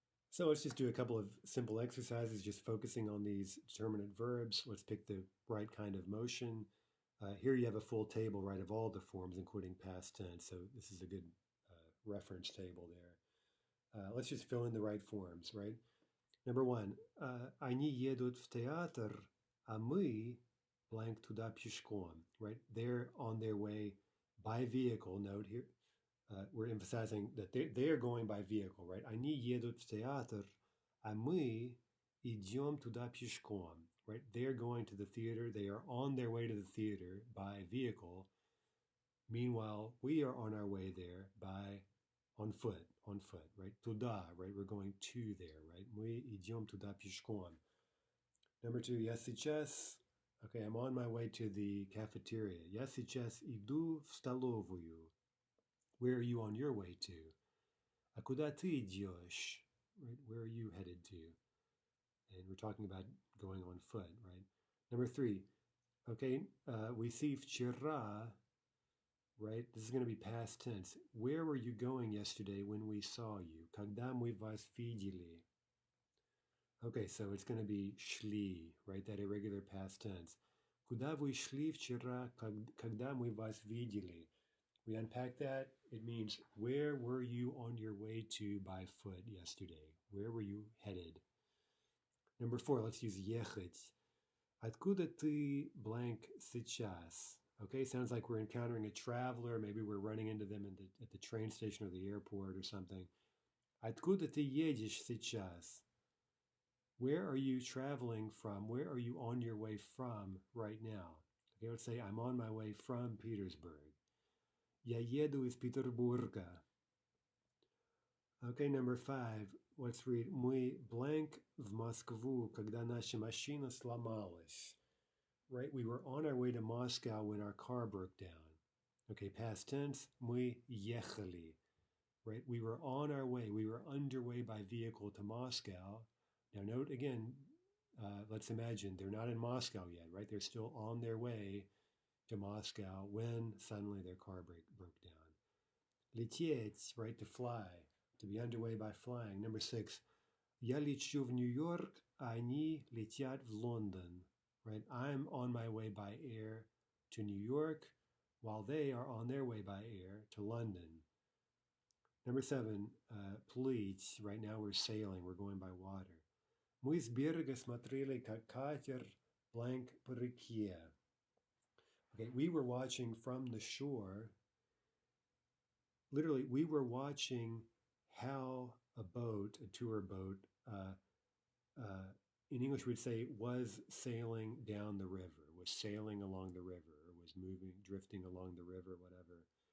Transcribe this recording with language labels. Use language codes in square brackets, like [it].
[en] So let's just do a couple of simple exercises, just focusing on these determinate verbs. Let's pick the right kind of motion. Here you have a full table, right, of all the forms, including past tense. So this is a good reference table there. Let's just fill in the right forms, right? Number one, [ru] они едут в театр, а мы blank туда пешком, right? [en] They're on their way by vehicle. Note here, we're emphasizing that they are going by vehicle, right? [ru] Они едут в театр, а мы идем туда пешком, right? [en] They're going to the theater. They are on their way to the theater by vehicle. Meanwhile, we are on our way there on foot, right? [ru] Туда, [en] right? We're going to there, right? [ru] Мы идем туда пешком. [en] Number two, [ru] я сейчас, [en] okay, I'm on my way to the cafeteria. [ru] Я сейчас иду в столовую. [en] Where are you on your way to? [ru] А куда ты идешь? [en] Right? Where are you headed to? And we're talking about going on foot, right? Number three, okay, we see вчера, right? This is going to be past tense. Where were you going yesterday when we saw you? [ru] Когда мы вас видели? [en] Okay, so it's going to be шли, right? That irregular past tense. [ru] Куда вы шли вчера, когда мы вас видели? [en] We unpack that. It means, where were you on your way to by foot yesterday? Where were you headed? Number four, let's use ехать. [ru] Откуда ты blank сейчас? [en] Okay, sounds like we're encountering a traveler. Maybe we're running into them at the train station or the airport or something. [ru] Откуда ты едешь сейчас? [en] Where are you traveling from? Where are you on your way from right now? Okay, let's say I'm on my way from Petersburg. [ru] Я еду из Петербурга. [en] Okay, number five, let's read. [ru] Мы blank в Москву, когда наша машина сломалась. [en] Right, we were on our way to Moscow when our car broke down. Okay, past tense, [ru] мы ехали. [en] Right, we were on our way, we were underway by vehicle to Moscow. Now note again, let's imagine they're not in Moscow yet, right? They're still on their way to Moscow when suddenly their car broke down. Лететь, right, to fly, to be underway by flying. Number six, [ru] я лечу в Нью-Йорк, а они летят в Лондон. [en] Right, I'm on my way by air to New York, while they are on their way by air to London. Number seven, плыть. Right now we're sailing, we're going by water. [ru] Мы с берега смотрели, как катер blank по реке. [en] Okay, we were watching from the shore. Literally, we were watching how a tour boat, in English we'd say was sailing down the river, was sailing along the river, or was drifting along the river, whatever.